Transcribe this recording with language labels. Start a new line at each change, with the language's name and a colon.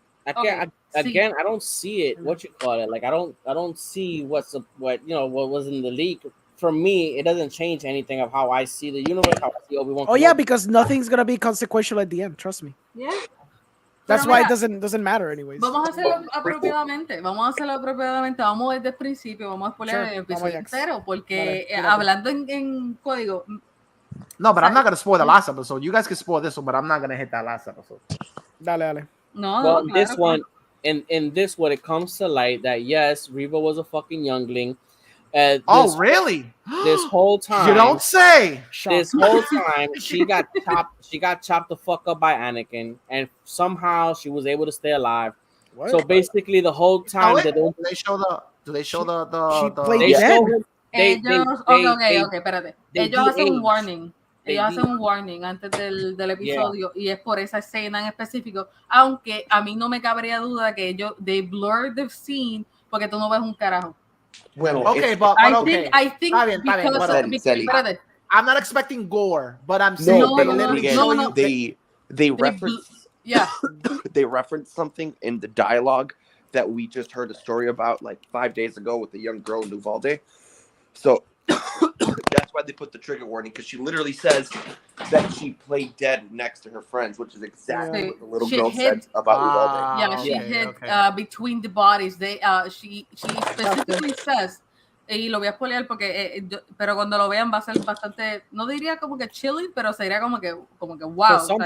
English: Again, I don't see it. What you call it? Like I don't see what was in the leak. For me, it doesn't change anything of how I see the universe. How I see Obi-Wan. Oh yeah, because nothing's gonna be consequential at the end. Trust me. Yeah. That's why it doesn't matter anyways.
Spanish: Vamos a hacerlo apropiadamente. Vamos desde el principio. Vamos a spoiler el episodio entero porque hablando en código.
English: No, but I'm not gonna spoil the last episode. You guys can spoil this one, but I'm not gonna hit that last episode.
Spanish: Dale.
English: Well, this one, in this one, it comes to light that yes, Reva was a fucking youngling. Really? This whole time, you don't say. This whole time, she got chopped the fuck up by Anakin, and somehow she was able to stay alive. What? So basically, the whole time do they show the? She played dead.
Spanish: Espérate. Ellos hacen un warning. Ellos hacen un warning antes del episodio y es por esa escena en específico. Aunque a mí no me cabría duda que ellos
English: they blurred the scene
Spanish: porque tú no ves un carajo.
English: Well, I think because I'm not expecting gore, but I'm saying they reference they reference something in the dialogue that we just heard a story about like 5 days ago with the young girl in Uvalde. So that's why they put the trigger warning, because she literally says that she played dead next to her friends, which is exactly what the little girl said about Uvalde. Yeah, she hid between the bodies.
Spanish: She specifically says, y lo voy a spoilear porque, pero cuando lo vean va a ser bastante, no diría como que chilling, pero sería como que wow.